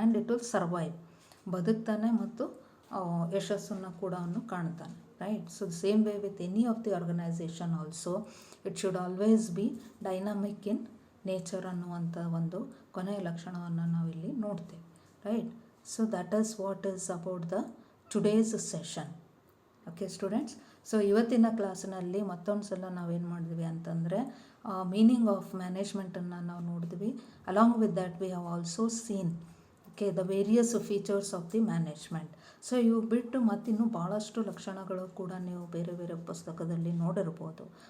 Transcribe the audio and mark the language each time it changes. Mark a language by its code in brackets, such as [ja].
[en] and it will survive, [kn] ಬದುಕ್ತಾನೆ ಮತ್ತು ಯಶಸ್ಸನ್ನು ಕೂಡ ಅವನು ಕಾಣ್ತಾನೆ, right? [en] so same way with any of the organization also it should always be dynamic in nature [kn] ಅನ್ನುವಂಥ ಒಂದು ಕೊನೆಯ ಲಕ್ಷಣವನ್ನು ನಾವಿಲ್ಲಿ ನೋಡ್ತೇವೆ, [en] Right? So that is what is about the today's session. Okay students, [kn] so ಇವತ್ತಿನ ಕ್ಲಾಸ್ನಲ್ಲಿ ಮತ್ತೊಂದು ಸಲ ನಾವೇನು ಮಾಡಿದ್ವಿ ಅಂತಂದರೆ [en] meaning of ಮ್ಯಾನೇಜ್ಮೆಂಟನ್ನು [kn] ನಾವು ನೋಡಿದ್ವಿ. [en] Along with that we have also seen the various features of the management. [kn] So ಇವು ಬಿಟ್ಟು ಮತ್ತಿನ್ನೂ ಭಾಳಷ್ಟು ಲಕ್ಷಣಗಳು ಕೂಡ ನೀವು ಬೇರೆ ಬೇರೆ ಪುಸ್ತಕದಲ್ಲಿ ನೋಡಿರ್ಬೋದು.